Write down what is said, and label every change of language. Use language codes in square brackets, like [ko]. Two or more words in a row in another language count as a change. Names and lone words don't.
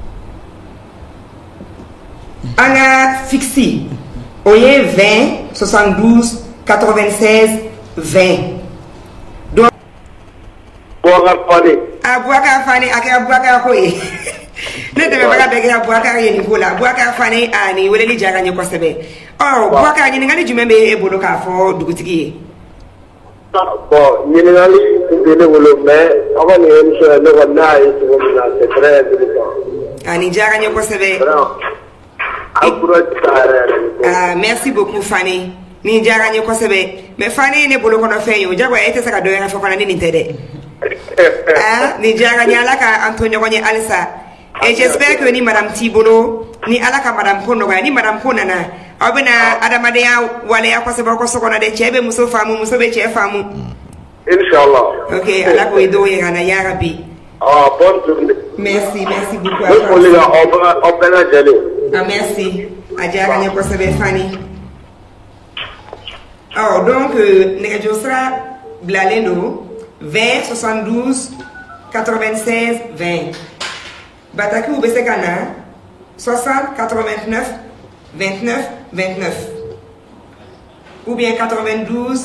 [bm] an ka fixe o ye 20 72 96 20 donc Boubacar Fane a kɛra Boubacar ko ye ne dɛmɛbaga bɛɛ kɛra Boubacar ye nin ko la Boubacar Fane a nin weleli diyara n ye kosɛbɛ Boubacar ɲininkali jumɛn bɛ e bolo k'a fɔ dugutigi ye bon ɲininkali tun tɛ ne bolo mais aw ka nin émission ne kɔni n'a ye cogo min na [fr] c'est très intéressant [bm] a nin diyara n ye kosɛbɛ [fr] merci beaucoup [bm] Fane nin diyara n ye kosɛbɛ mais Fane ye ne bolo kɔnɔfɛn ye o jagoya e tɛ se ka dɔ wɛrɛ fɔ fana ni nin tɛ dɛ nin diyara n ye Ala ka an to ɲɔgɔn ye halisa [fr] et j'espère que [bm] ni madame t'i bolo ni Ala ka madame ko nɔgɔya ni madame ko nana aw bɛna adamadenya waleya kosɛbɛ aw ka so kɔnɔ dɛ cɛ bɛ muso faamu muso bɛ cɛ faamu Inch'Allah ok Ala k'o ye dɔw ye ka na [ar] ya Rabbi [fr] bonne journée merci beaucoup [bm] aw bɛɛ lajɛlen merci a diyara n ye kosɛbɛ Fani donc nɛgɛjuru sira bilalen don 20 72 96 20 batakiw bɛ se ka na 60 89 29 29 [fr] ou bien [bm] 92